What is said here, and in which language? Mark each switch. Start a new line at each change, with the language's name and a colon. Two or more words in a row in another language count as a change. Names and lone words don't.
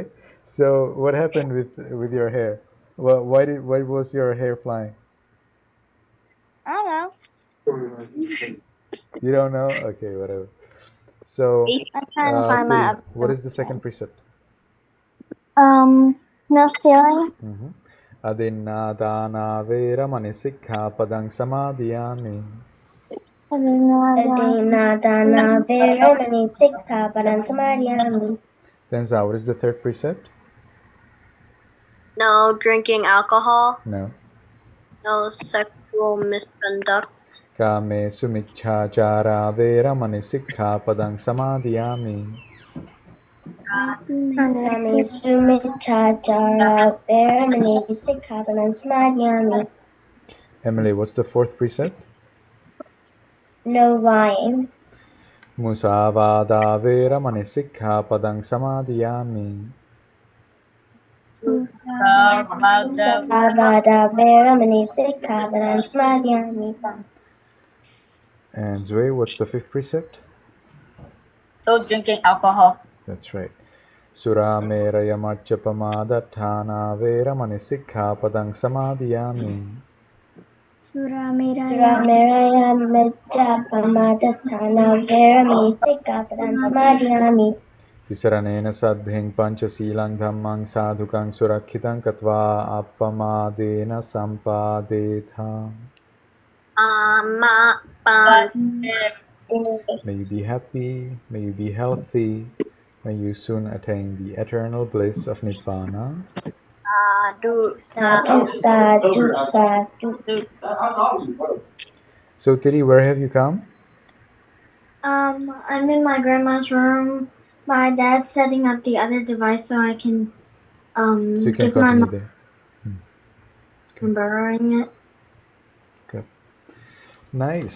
English: So what happened with your hair? Well, why was your hair flying? I don't know. You don't know? Okay, whatever. So, I'm trying to find my Tiri, other what is the notes. second precept? No stealing. Mm-hmm.
Pali: Adinadana veramani sikkhapadang samadhiyami. Adinadana veramani sikkhapadam samadhiyami.
English: Tenza, what is the third precept? No drinking alcohol. No. No sexual misconduct.
Pali: Kame sumichhachara veramani sikkhapadang samadhiyami. Kami sumichachara veramani sikkhapadam samadhiyami.
English: Emily, what's the fourth precept? No lying.
Pali: Musavada veramani sikkhapadang samadhiyami. Savada veramani sikkhapadam samadhiyami.
English: And Zoe, what's the fifth precept? No drinking alcohol. That's right.
Pali: Surameraya majjapamadatthana veramani sikkhapadang samadhiyami. Surameraya. Ramiraya Majapamadatana Veramani Sikkhapadam Samadhiyami. Tisaranena saddhing panchasilang dhammang sadhukang surakhitang katva appamadena sampadetha.
English: May you be happy, may you be healthy, may you soon attain the eternal bliss of Nibbana.
Pali: Sadhu, sadhu, sadhu.
English: So Tiri, where have you come? I'm in my grandma's room. My dad's setting up the other device so I can So you can give my continue mom there. borrowing it. Good. Nice.